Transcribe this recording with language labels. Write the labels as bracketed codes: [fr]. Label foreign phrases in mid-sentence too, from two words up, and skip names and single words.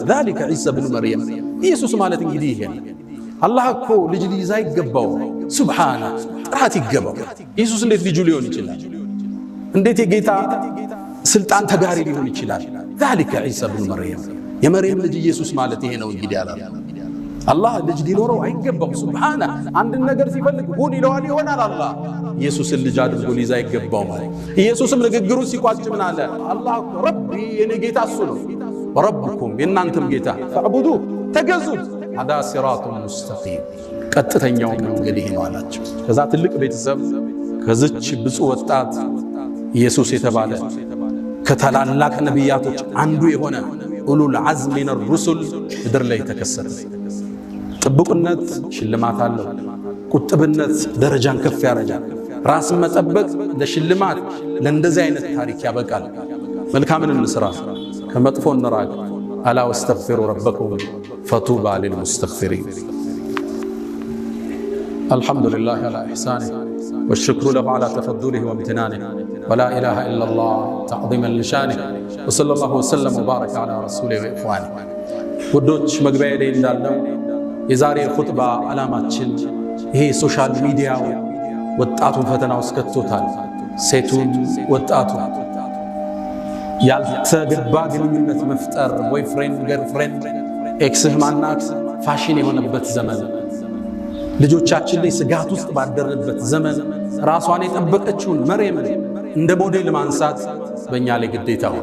[ar] ذلك عيسى بن مريم [am] ኢየሱስ ማለት እንግዲህ ይሄ አላህ እኮ ልጅ ሊይዝ አይገባው። ሱብሃነ ጥራት ይገባው። ኢየሱስ እንዴት ልጁ ሊሆን ይችላል? እንዴት የጌታ ስልጣን ተጋሪ ሊሆን ይችላል? [ar] ذلك عيسى بن مريم [am] የመርየም ልጅ ኢየሱስ ማለት ይሄ ነው እንግዲህ አላህ አላህ ልጅ ሊኖረው አይገባው ሱብሃነ አንድ ነገር ሲፈልግ ሁን ይለዋል ይሆናል አላህ ኢየሱስን ልጅ አድርጎ ሊይዝ አይገባው ማለት ኢየሱስም ንግግሩ ሲቋጭ ምን አለ አላህ ረቢ የኔ ጌታ እሱ ነው ወረብኩም የናንተም ጌታ ፈዕቡዱ ተገዙት [ar] هذا صراط مستقيم [am] ቀጥተኛው መንገድ ይሄ ነው አላቸው ከዛ ትልቅ ቤተሰብ ከዚች ብፁዕ ወጣት ኢየሱስ የተባለ ከታላላቅ ነቢያቶች አንዱ የሆነ [ar] أولو العزم من الرسل [am] ምድር ላይ ተከሰተ ጥብቅነት ሽልማት አለው ቁጥብነት ደረጃን ከፍ ያደርጋል ራስን መጠበቅ ለሽልማት ለእንደዚህ አይነት ታሪክ ያበቃል መልካምን እንስራ ከመጥፎ እንራቅ [ar] ألا واستغفروا ربكم فطوبى للمستغفرين الحمد لله على إحسانه والشكر له على تفضله وامتنانه ولا إله إلا الله تعظيما لشانه وصلى الله وسلم وبارك على رسوله وإخوانه ودوش مقبئ لي [am] እንዳለው የዛሬ ኹጥባ ዓላማችን ይሄ ሶሻል ሚዲያው ወጣቱን ፈተና ውስጥ ከቶታል ሴቱን ወጣቱ ያልተገባ ግንኙነት መፍጠር [en] boyfriend girlfriend [am] ኤክስህ ማናት ፋሽን የሆነበት ዘመን ልጆቻችን ላይ ስጋት ውስጥ ባደረበት ዘመን ራሷን የጠበቀችውን መርየም እንደ ሞዴል ማንሳት በእኛ ላይ ግዴታ ሆነ